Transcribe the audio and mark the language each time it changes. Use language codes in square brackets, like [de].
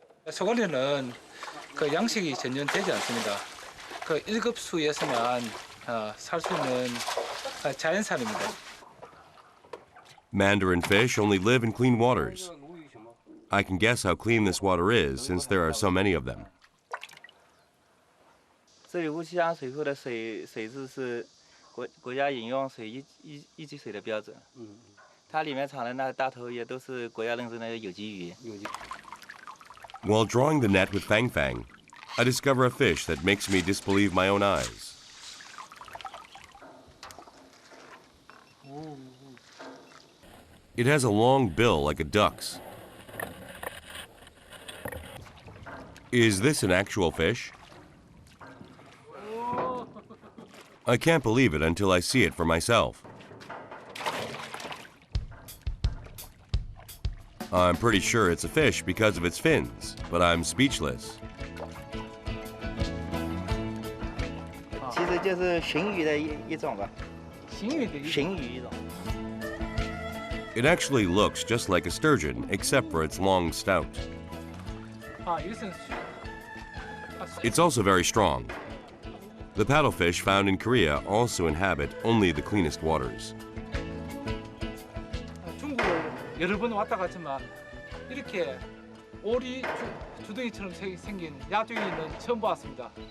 [ko] 소가리는 그 양식이 전혀 되지 않습니다. 그 1급 수에서만 살 수 있는 자연산입니다. [en] Mandarin fish only live in clean waters. I can guess how clean this water is since there are so many of them. [zh] 这里乌溪江水库的水质是国家饮用水一级水的标准。它里面产的那大头也都是国家认证的有机鱼。 [en] While drawing the net with Fang Fang, I discover a fish that makes me disbelieve my own eyes. It has a long bill like a duck's. Is this an actual fish? I can't believe it until I see it for myself. I'm pretty sure it's a fish because of its fins, but I'm speechless. [zh] 其实就是鲟鱼的一种吧。鲟鱼的一种。鲟鱼一种。 [en] It actually looks just like a sturgeon, except for its long snout. [ko] 이것은 [en] It's also very strong. The paddlefish found in Korea also inhabit only the cleanest waters. [ko] 중국을 여러 번 왔다 갔지만 이렇게 오리 주둥이처럼 생긴 야생이는 처음 봤습니다.